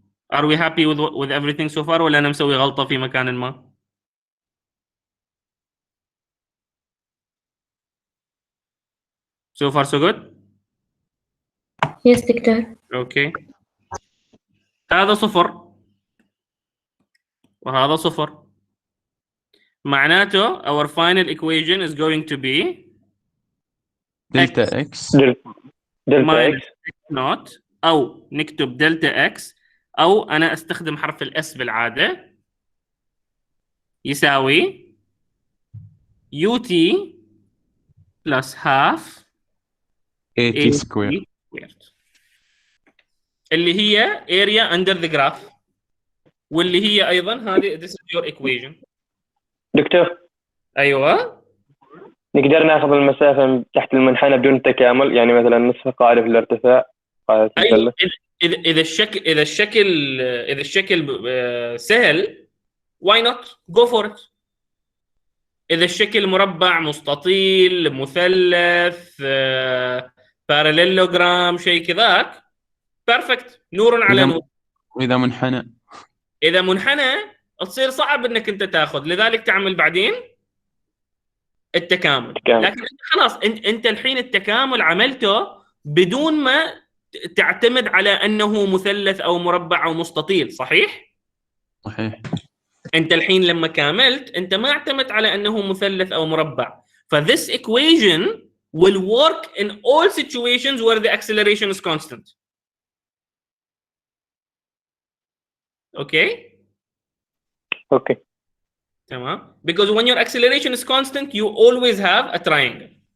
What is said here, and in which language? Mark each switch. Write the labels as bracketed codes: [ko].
[en] Are we happy with everything so far [ar] ولا أنا مسوي غلطة في مكان ما؟ [en] So far so good. Yes doctor. [ar] Okay. هذا صفر وهذا صفر. [en] معناته our final equation is going to be [ar] دلتا اكس minus x naught أو نكتب دلتا x أو أنا أستخدم حرف الS بالعادة يساوي ut plus half [en] AT square [ar] اللي هي [en] area under the graph [ar] واللي هي أيضا هذه [en] this is your equation. [ar] دكتور أيوة نقدر ناخذ المسافة من تحت المنحنى بدون تكامل، يعني مثلا نصف قاعدة في الارتفاع قاعدة أيوة. المثلث. إذا الشكل سهل [en] why not go for it. [ar] إذا الشكل مربع مستطيل مثلث باراليلوجرام شيء كذاك perfect نور على نور. وإذا منحنى إذا منحنى تصير صعب إنك أنت تأخذ، لذلك تعمل بعدين التكامل. لكن خلاص أنت الحين التكامل عملته بدون ما تعتمد على أنه مثلث أو مربع أو مستطيل، صحيح؟ صحيح. أنت الحين لما كاملت أنت ما اعتمدت على أنه مثلث أو مربع. [en] فthis equation will work in all situations where the acceleration is constant. Okay? Okay. [ar] تمام. [en] Because when your acceleration is constant, you always have a triangle.